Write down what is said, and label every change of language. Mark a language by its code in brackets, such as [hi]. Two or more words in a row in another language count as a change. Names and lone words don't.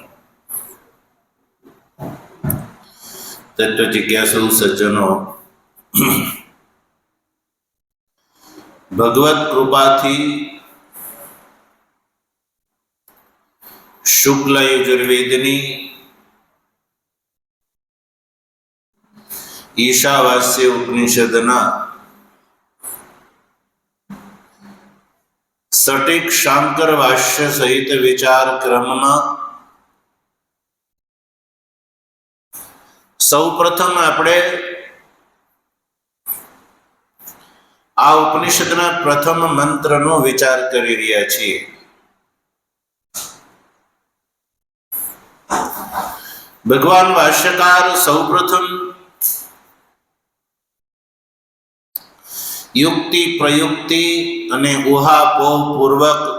[gu] તત્વ જિજ્ઞાસુ સજ્જનો, ભગવત કૃપાથી શુક્લ યજુર્વેદની ઈશાવાસ્ય ઉપનિષદના સટીક શાંકર ભાષ્ય સહિત વિચાર ક્રમમાં સૌપ્રથમ આપણે આ ઉપનિષદના પ્રથમ મંત્રનો વિચાર કરી રહ્યા છીએ. ભગવાન ભાષ્યકાર સૌપ્રથમ યુક્તિ પ્રયુક્તિ અને ઉહાપોહ પૂર્વક